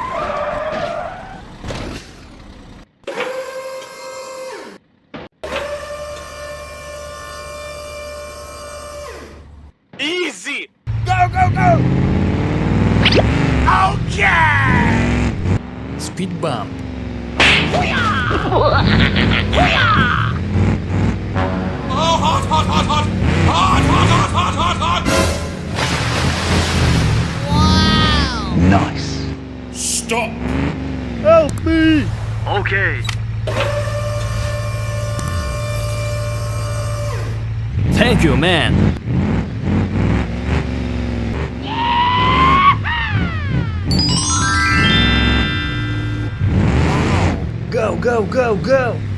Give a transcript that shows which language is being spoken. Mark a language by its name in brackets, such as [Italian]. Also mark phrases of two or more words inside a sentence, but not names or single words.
[English] Easy! Go, go, go! Okay! Speed bump. Oh, hot, hot, hot, hot! Hot, hot, hot, hot, hot, hot! Nice. Stop! Help me! Okay. Thank you, man. Go, go, go, go!